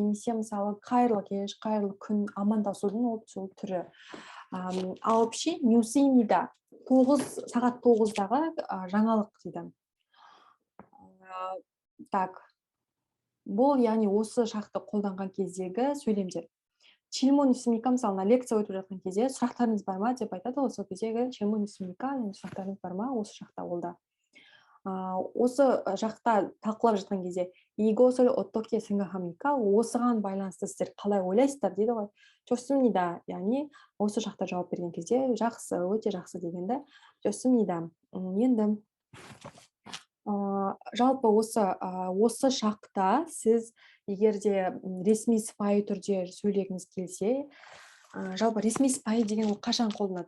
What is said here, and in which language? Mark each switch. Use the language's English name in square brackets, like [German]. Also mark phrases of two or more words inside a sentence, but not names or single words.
[Kazakh] Немесе мысалы қайырлы кеш, қайырлы күн, амандасудың ол түрі. Ал вообще 뉴스입니다. Сағат 9-дағы жаңалық дейді. Так. Бұл, яғни осы шақты қолданған кездегі сөйлемдер. [Korean] 질문 있습니까? [Kazakh] Мысалы, лекция өтіп жатқан кезде сұрақтарыңыз бар ма деп айтады. Осы кездегі [Korean] 질문 있습니까? [Kazakh] Сұрақтарыңыз бар ма? Осы шақта олда. Осы жақта талқылап жатқан кезде [Korean] 이것을 어떻게 생각합니까? [Kazakh] Осыған байланысты сіздер қалай ойлайсыздар дейді ғой. [Korean] 좋습니다. [Kazakh] Яғни осы шақта жауап берген кезде жақсы, өте жақсы дегенді 좋습니다. Енді жалпы осы шақта сіз егерде ресми сыпайы түрде сөйлегіңіз келсе, жалпы ресми сыпайы деген ол қашан қолданады?